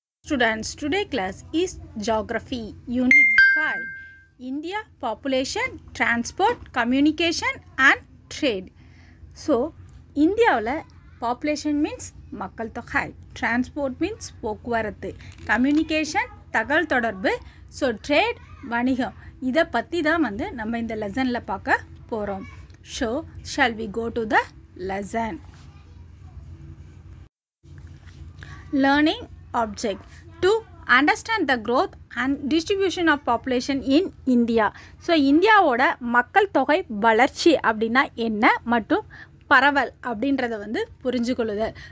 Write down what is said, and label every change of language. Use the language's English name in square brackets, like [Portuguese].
[English] Students, today class is Geography, Unit 5, India, Population, Transport, Communication and Trade. So, India population means [Tamil] மக்கள் தொகை, [English] transport means [Tamil] போக்குவரத்து, [English] communication [Tamil] தகவல் தொடர்பு, [English] so trade [Tamil] வணிகம். இதை பற்றி தான் நம்ம இந்த லெசனில் பார்க்க போகிறோம். [English] So, shall we go to the lesson? Learning object. To understand the growth and distribution of population in India. [Tamil] So, இந்தியாவோட மக்கள் தொகை வளர்ச்சி அப்படின்னா என்ன மற்றும் பரவல் அப்படின்றத புரிஞ்சுக்கொள்ளுதல்.